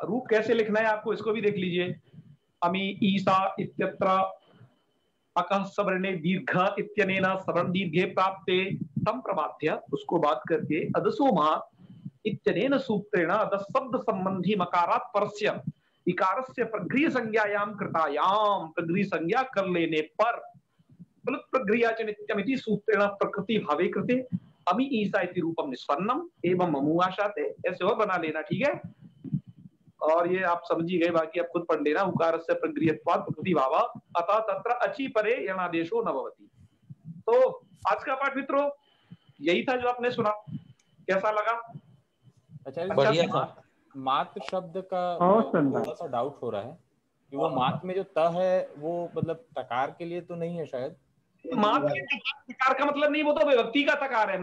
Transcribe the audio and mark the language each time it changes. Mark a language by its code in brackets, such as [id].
[hi] रूप कैसे लिखना है आपको, इसको भी देख लीजिए। [sa] अमी ईसा इत्यत्र अकः सवर्णे दीर्घ इत्यनेन सवर्ण दीर्घे प्राप्ते तम प्रबाध्य, [hi] उसको बात करके [sa] अदसो मात इत्यनेन सूत्रेण अदस शब्द संबंधी मकारात् परस्य इकारस्य प्रगृह्य संज्ञायाम कृतायाम, [hi] प्रगृह्य संज्ञा कर लेने पर [sa] प्लुत प्रगृह्या च नित्यमिति सूत्रेण प्रकृति भावे कृते अमी ईसा इति रूपम निष्पन्नम एवं ममुआशाते, [hi] ऐसे और बना लेना, ठीक है। और ये आप समझी गए, बाकी आप खुद पढ़ लेना। [sa] उकारस्य प्रगृह्यत्वात् प्रकृति भाव अतः तत्र अचि परे यणादेशो न भवति। [hi] तो आज का पाठ मित्रों यही था जो आपने सुना, कैसा लगा? अच्छा, बढ़िया था। मात शब्द का थोड़ा सा डाउट हो रहा है कि वो मात में जो त है वो मतलब तकार के लिए तो नहीं है शायद? मात के तकार का मतलब नहीं, वो तो विभक्ति का तकार है।